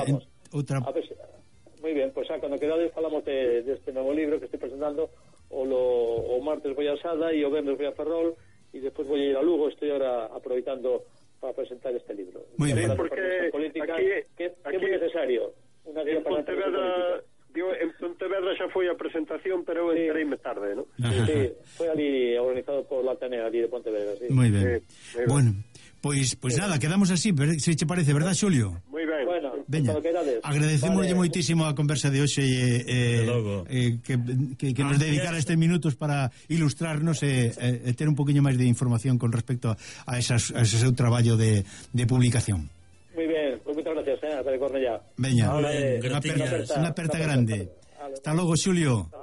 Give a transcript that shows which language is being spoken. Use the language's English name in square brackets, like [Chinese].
[Galician] Pues, muy bien, pues cuando quedades falamos de este novo libro que estoy presentando, o martes voy a Sada e o vendres voy a Ferrol, e despois voy a ir a Lugo, estoy ahora aproveitando para presentar este libro. [Spanish] Muy bien, [Galician] porque política, aquí... Que é moi necesario. [Spanish] Una guía para la política. [Galician] Digo, en Pontevedra xa foi a presentación, pero sí. Entréime tarde, ¿no? Sí, foi ali organizado [Spanish] por la Atenea, [Galician] ali de Pontevedra, sí. Muy bien. Bueno, pois nada, quedamos así, se che parece, ¿verdad, Xulio? [Spanish] Muy bien. Bueno. [Galician] Veña, agradecemos vale. Moitísimo a conversa de hoxe e que nos dedicara estes minutos para ilustrarnos e ter un poquinho máis de información con respecto a ese traballo de publicación. [Spanish] Muy bien, pues muchas gracias, ¿eh? Hasta de Cornellá. [Galician] Veña, una aperta grande. Hasta luego, Xulio.